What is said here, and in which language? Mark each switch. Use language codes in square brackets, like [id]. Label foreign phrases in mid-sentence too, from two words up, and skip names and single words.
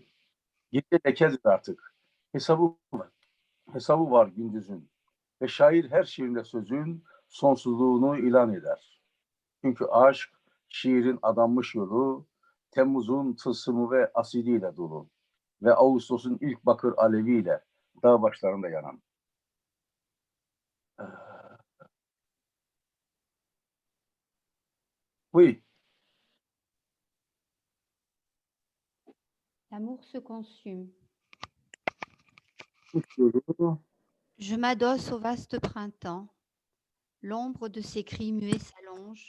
[tr] Gece lekedir artık. Hesabı var gündüzün. Ve şair her şiirinde sözün sonsuzluğunu ilan eder. Çünkü aşk, şiirin adanmış yolu, Temmuz'un tılsımı ve asidiyle dolu. Ve Ağustos'un ilk bakır aleviyle dağ başlarında yanan. [fr] Oui. L'amour se consume. [tr] Yolu. [fr] Je m'adosse au vaste printemps. L'ombre de ses cris muets s'allonge.